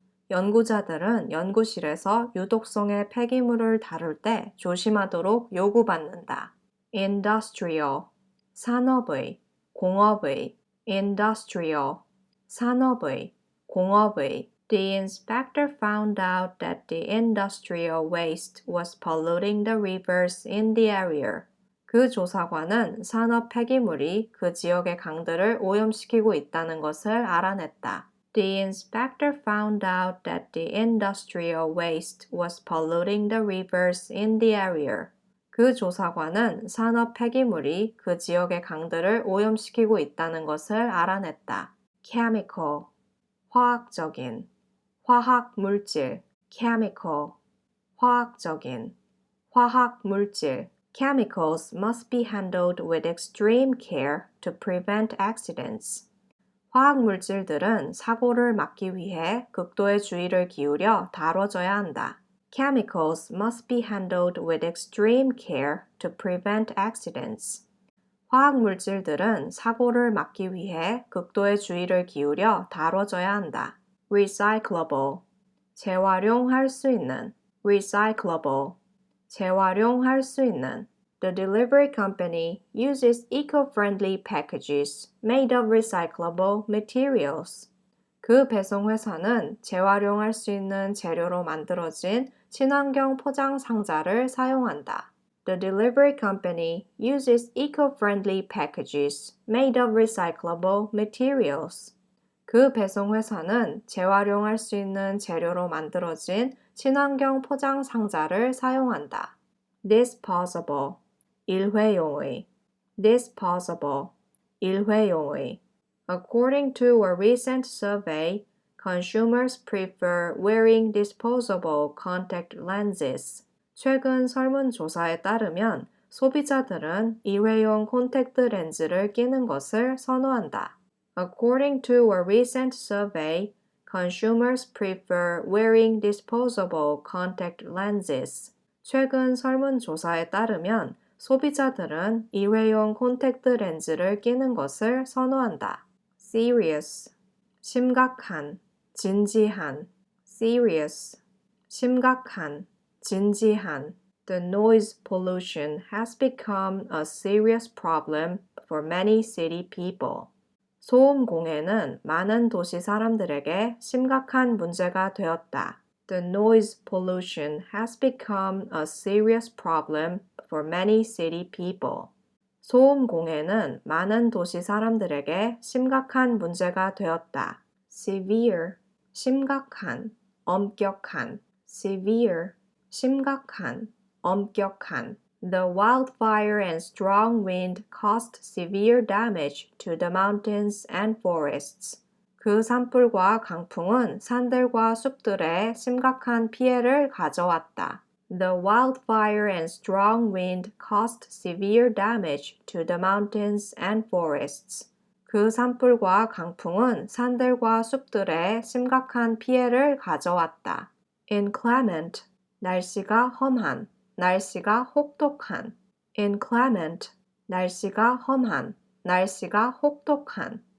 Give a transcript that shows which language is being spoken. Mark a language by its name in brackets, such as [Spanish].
[Korean] 연구자들은 연구실에서 유독성의 폐기물을 다룰 때 조심하도록 요구받는다. Industrial, 산업의, 공업의, industrial, 산업의, 공업의. [English] The inspector found out that the industrial waste was polluting the rivers in the area. [Korean] 그 조사관은 산업 폐기물이 그 지역의 강들을 오염시키고 있다는 것을 알아냈다. [English] The inspector found out that the industrial waste was polluting the rivers in the area. [Korean] 그 조사관은 산업 폐기물이 그 지역의 강들을 오염시키고 있다는 것을 알아냈다. Chemical, 화학적인, 화학물질, chemical, 화학적인, 화학물질. [English] Chemicals must be handled with extreme care to prevent accidents. [Korean] 화학물질들은 사고를 막기 위해 극도의 주의를 기울여 다뤄져야 한다. [English] Chemicals must be handled with extreme care to prevent accidents. [Korean] 화학물질들은 사고를 막기 위해 극도의 주의를 기울여 다뤄져야 한다. Recyclable, 재활용할 수 있는, recyclable, 재활용할 수 있는. [English] The delivery company uses eco-friendly packages made of recyclable materials. [Korean] 그 배송 회사는 재활용할 수 있는 재료로 만들어진 친환경 포장 상자를 사용한다. [English] The delivery company uses eco-friendly packages made of recyclable materials. [Korean] 그 배송 회사는 재활용할 수 있는 재료로 만들어진 친환경 포장 상자를 사용한다. Disposable, 일회용의, disposable, 일회용의. [English] According to a recent survey, consumers prefer wearing disposable contact lenses. [Korean] 최근 설문조사에 따르면 소비자들은 일회용 콘택트 렌즈를 끼는 것을 선호한다. [English] According to a recent survey, consumers prefer wearing disposable contact lenses. [Korean] 최근 설문조사에 따르면 소비자들은 일회용 콘택트 렌즈를 끼는 것을 선호한다. Serious, 심각한, 진지한. Serious, 심각한, 진지한. [English] The noise pollution has become a serious problem for many city people. [Korean] 소음 공해는 많은 도시 사람들에게 심각한 문제가 되었다. [English] The noise pollution has become a serious problem for many city people. [Korean] 소음 공해는 많은 도시 사람들에게 심각한 문제가 되었다. Severe, 심각한, 엄격한. Severe, 심각한, 엄격한. [English] The wildfire and strong wind caused severe damage to the mountains and forests. [Korean] 그 산불과 강풍은 산들과 숲들에 심각한 피해를 가져왔다. [English] The wildfire and strong wind caused severe damage to the mountains and forests. [Korean] 그 산불과 강풍은 산들과 숲들에 심각한 피해를 가져왔다. Inclement, 날씨가 험한, 날씨가 혹독한. Inclement, 날씨가 험한, 날씨가 혹독한.